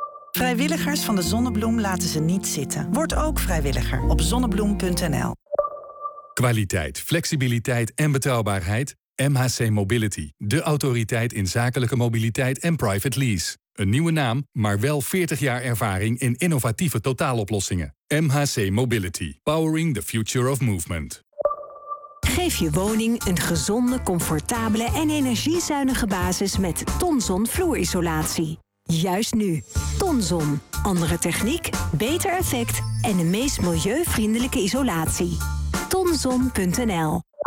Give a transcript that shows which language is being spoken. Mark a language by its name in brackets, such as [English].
[Dutch] Vrijwilligers van de Zonnebloem laten ze niet zitten. Word ook vrijwilliger op zonnebloem.nl. Kwaliteit, flexibiliteit en betrouwbaarheid. MHC Mobility, de autoriteit in zakelijke mobiliteit en private lease. Een nieuwe naam, maar wel 40 jaar ervaring in innovatieve totaaloplossingen. [English] MHC Mobility, powering the future of movement. [Dutch] Geef je woning een gezonde, comfortabele en energiezuinige basis met Tonzon vloerisolatie. Juist nu. Tonzon. Andere techniek, beter effect en de meest milieuvriendelijke isolatie. Tonzon.nl.